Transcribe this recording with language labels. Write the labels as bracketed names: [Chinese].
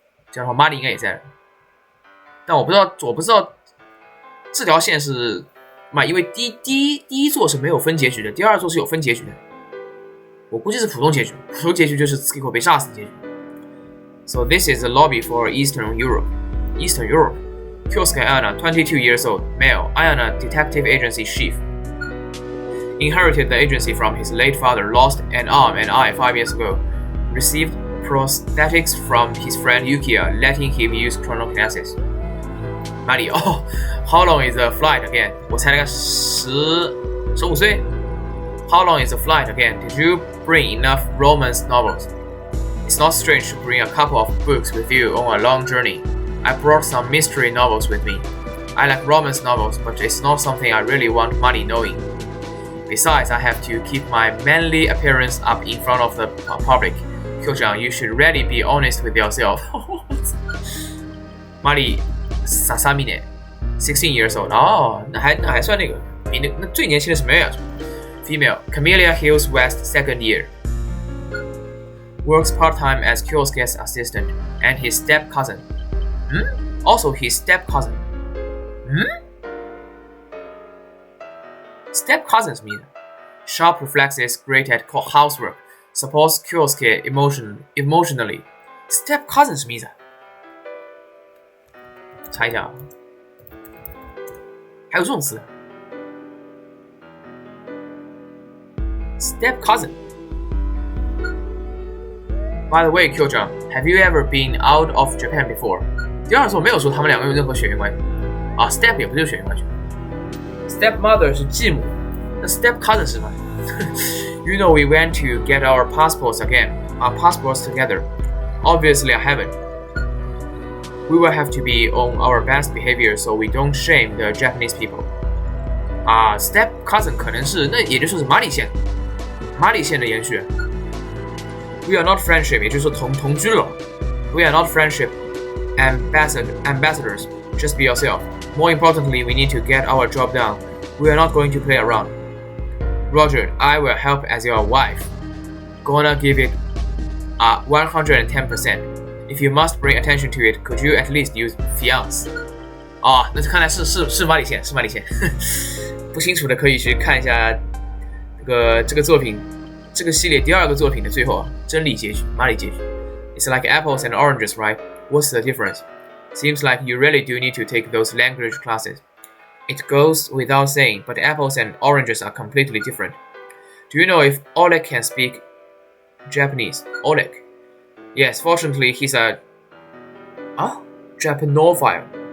[Chinese] 这样的话，玛丽应该也在，但我不知道这条线是嘛？因为第一座是没有分结局的，第二座是有分结局的。我估计是普通结局，普通结局就是 Skiko 被杀死的结局。 [English] So this is the lobby for Eastern Europe. Kyosuke Ayana, 22 years old, male, Ayana Detective Agency chief. Inherited the agency from his late father, lost an arm and eye 5 years ago. Received prosthetics from his friend Yukiya, letting him use chronokinesis. [Chinese] 哪里？ [English] How long is the flight again? [Chinese] 我猜了个15岁。 [English] How long is the flight again? Did you bring enough romance novels? It's not strange to bring a couple of books with you on a long journey. I brought some mystery novels with me. I like romance novels, but it's not something I really want money knowing. Besides, I have to keep my manly appearance up in front of the public. Kyo-chan, you should really be honest with yourself. Mari Sasamine, 16 years old. [Chinese] 那还算那个，比那最年轻的是没有。 [English] Female, Camellia Hills West, second year. Works part-time as Kyosuke's assistant and his step-cousin. Also his step-cousin. [Chinese] Step-cousin 什么意思？ [English] Sharp reflexes, great at housework, supports Kyosuke emotionally. [Chinese] Step-cousin 什么意思？查一下啊，还有这种词 ？Step-cousin. [English] By the way, Kyo-chan, have you ever been out of Japan before? [Chinese] 第二次我没有说他们两个有任何血缘关系啊 ，step 也不是血缘关系 ，stepmother 是继母，那 step cousin 是什么？ [English] You know we went to get our passports together. Obviously I haven't. We will have to be on our best behavior so we don't shame the Japanese people. [Chinese] Step cousin 可能是那也就是马里线的延续。 [English] We are not friendship， [Chinese] 也就是说同居了。 [English] We are not friendship.Ambassadors, just be yourself. More importantly, we need to get our job done. We are not going to play around. Roger, I will help as your wife. Gonna give it 110%. If you must bring attention to it, could you at least use fiance? [Chinese] 那看来是马里线，不清楚的可以去看一下这个作品，这个系列第二个作品的最后真理结局，马里结局。 [English] It's like apples and oranges, right? What's the difference? Seems like you really do need to take those language classes. It goes without saying, but apples and oranges are completely different. Do you know if Oleg can speak Japanese? Oleg? Yes, fortunately he's a Japanophile.